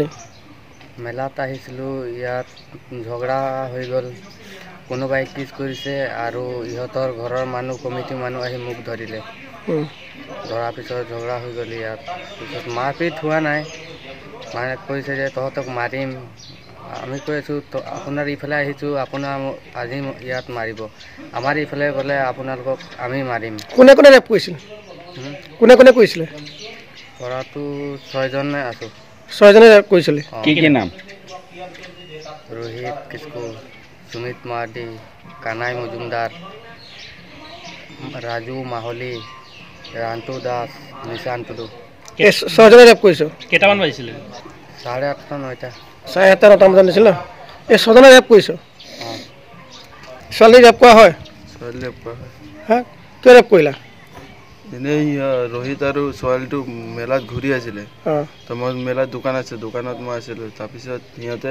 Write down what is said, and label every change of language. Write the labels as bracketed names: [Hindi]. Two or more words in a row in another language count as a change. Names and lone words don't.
[Assamese] মেলাত আহিছিলোঁ ইয়াত ঝগড়া হৈ গ'ল কোনোবাই কিছ কৰিছে আৰু ইহঁতৰ ঘৰৰ মানুহ কমিটি মানুহ আহি মোক ধৰিলে ধৰাৰ পিছত ঝগড়া হৈ গ'ল ইয়াত পিছত মাৰপিট হোৱা নাই মানে কৈছে যে তহঁতক মাৰিম আমি কৈ আছোঁ আপোনাৰ ইফালে আহিছোঁ আপোনাৰ আজি ইয়াত মাৰিব আমাৰ ইফালে গ'লে আপোনালোকক আমি মাৰিম কোনে কোনে ৰেপ কৰিছিল কোনে কৈছিলে কৰাটো 6 জনে আছোঁ 6 জনে ৰেপ কৰিছিলে কি নাম रोहित किसको सुमित मार्डी कानाई मजुमदार राजू माहौली रांतू दास निशान टुडू এই ছয়জনে ৰেপ কৰিছ কেইটামান বাজিছিলে 8:30 9টা 7:30 9টা বজাত দিছিল এই ছয়জনে ৰেপ কৰিছ ছোৱালী ৰেপ কৰা হয় ছোৱালী ৰেপ কৰা হয় হা কিয় ৰেপ কৰিলা এনেই ৰোহিত আৰু ছোৱালীটো মেলাত ঘূৰি আছিলে তো মই মেলাত দোকান আছে দোকানত মই আছিলোঁ তাৰপিছত সিহঁতে